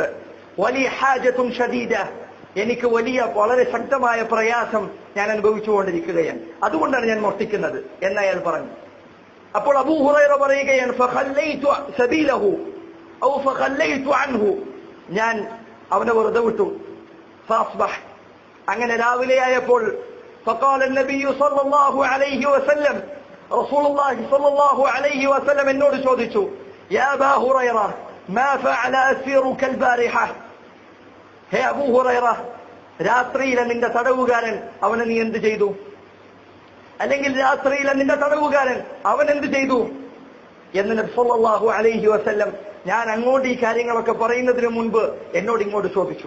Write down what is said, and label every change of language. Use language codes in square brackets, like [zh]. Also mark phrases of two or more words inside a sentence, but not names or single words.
[ml] വലിയ [ar] حاجة شديدة, [ml] എനിക്ക് വലിയ വളരെ ശക്തമായ പ്രയാസം ഞാൻ അനുഭവിച്ചുകൊണ്ടിരിക്കുകയാണ്, അതുകൊണ്ടാണ് ഞാൻ മോഷ്ടിക്കുന്നത് എന്ന് അയാൾ പറഞ്ഞു. അപ്പോൾ അബൂ ഹുറൈറ പറയുകയാണ്, [ar] فخليت سبيله أو فخليت عنه, [ml] ഞാൻ അവനെ വെറുതെ വിട്ടു. ഫഅസ്ബഹ്, അങ്ങനെ രാവിലെയായപ്പോൾ [ar] فقال النبي صلى الله عليه وسلم رسول الله صلى الله عليه وسلم [ml] എന്നോട് ചോദിച്ചു [ar] يا أبا هريرة ما فعل أسيرك البارحة [ml] ഹേ അബൂ ഹുറൈറ രാത്രിയിലെ നിന്റെ തടവുകാരൻ അവനെ നീ എന്ത് ചെയ്തു അല്ലെങ്കിൽ രാത്രിയിലെ നിന്റെ തടവുകാരൻ അവൻ എന്ത് ചെയ്തു എന്ന് നബി [ar] صلى الله عليه وسلم [ml] ഞാൻ അങ്ങോട്ട് ഈ കാര്യങ്ങളൊക്കെ പറയുന്നതിന് മുൻപ് എന്നോട് ഇങ്ങോട്ട് ചോദിച്ചു.